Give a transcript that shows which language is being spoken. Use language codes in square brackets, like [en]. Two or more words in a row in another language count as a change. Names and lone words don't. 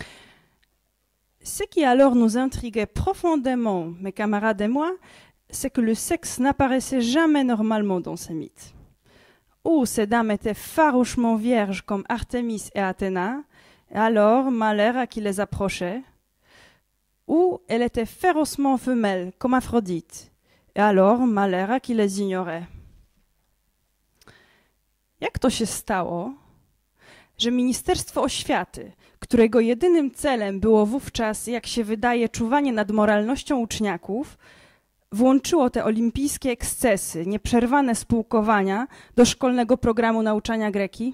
[fr] Ce qui alors nous intriguait profondément, mes camarades et moi, c'est que le sexe n'apparaissait jamais normalement dans ces mythes. Ou ces dames étaient farouchement vierges comme Artémis et Athéna, et alors malheur à qui les approchait, ou elles étaient férocement femelles comme Aphrodite, et alors malheur à qui les ignorait. [pl] Jak to się stało, że Ministerstwo Oświaty, którego jedynym celem było wówczas, jak się wydaje, czuwanie nad moralnością uczniaków, włączyło te olimpijskie ekscesy, nieprzerwane spółkowania do szkolnego programu nauczania greki?